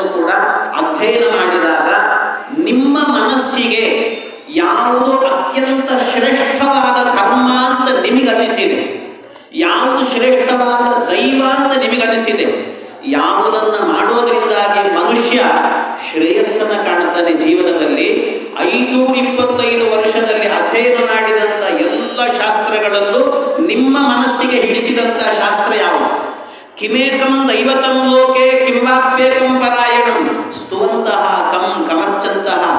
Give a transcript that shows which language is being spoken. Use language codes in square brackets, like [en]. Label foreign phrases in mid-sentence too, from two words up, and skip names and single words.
[kn] ಕೂಡ ಅಧ್ಯಯನ ಮಾಡಿದಾಗ ನಿಮ್ಮ ಮನಸ್ಸಿಗೆ ಯಾವುದು ಅತ್ಯಂತ ಶ್ರೇಷ್ಠವಾದ ಧರ್ಮ ಅಂತ ನಿಮಗನಿಸಿದೆ, ಯಾವುದು ಶ್ರೇಷ್ಠವಾದ ದೈವ ಅಂತ ನಿಮಗನಿಸಿದೆ, ಯಾವುದನ್ನು ಮಾಡೋದರಿಂದಾಗಿ ಮನುಷ್ಯ ಶ್ರೇಯಸ್ಸನ್ನು ಕಾಣ್ತಾನೆ ಜೀವನದಲ್ಲಿ, 525 ವರ್ಷದಲ್ಲಿ ಅಧ್ಯಯನ ಮಾಡಿದಂಥ ಎಲ್ಲ ಶಾಸ್ತ್ರಗಳಲ್ಲೂ ನಿಮ್ಮ ಮನಸ್ಸಿಗೆ ಹಿಡಿಸಿದಂಥ ಶಾಸ್ತ್ರ ಯಾವುದು? [sa] ಕಿಮೇಕಂ ದೈವತಂ ಲೋಕೆ ಕಿಂವಾಪ್ಯೇಕಂ ಪರಾಯಣಂ ಸ್ತುವಂತಹ ಕಮರ್ಚಂತಹ